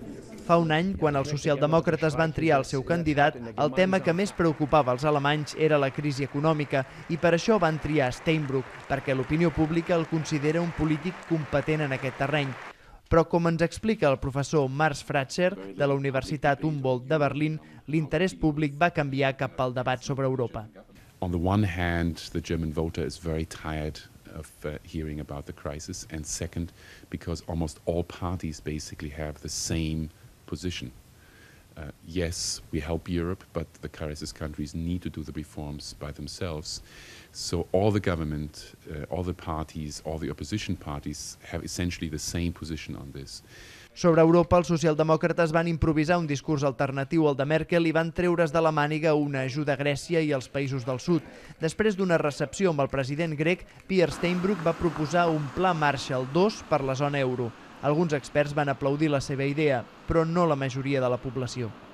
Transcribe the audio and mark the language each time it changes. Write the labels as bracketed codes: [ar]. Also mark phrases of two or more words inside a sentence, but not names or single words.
[ca] Fa un any, quan els socialdemòcrates van triar el seu candidat, el tema que més preocupava els alemanys era la crisi econòmica i per això van triar Steinbrück, perquè l'opinió pública el considera un polític competent en aquest terreny. Però, com ens explica el professor Mars Fratscher, de la Universitat Humboldt de Berlín, l'interès públic va canviar cap al debat sobre Europa. [en] On the one hand, the German voter is very tired of hearing about the crisis, and second, because almost all parties basically have the same position. Yes, we help Europe, but the crisis countries need to do the reforms by themselves. So all the government, all the parties, all the opposition parties have essentially the same position on this. [ca] Sobre Europa, els socialdemòcrates van improvisar un discurs alternatiu al de Merkel i van treure's de la màniga una ajuda a Grècia i als països del sud. Després d'una recepció amb el president grec, Peer Steinbrück va proposar un pla Marshall II per la zona euro. Alguns experts van aplaudir la seva idea, però no la majoria de la població.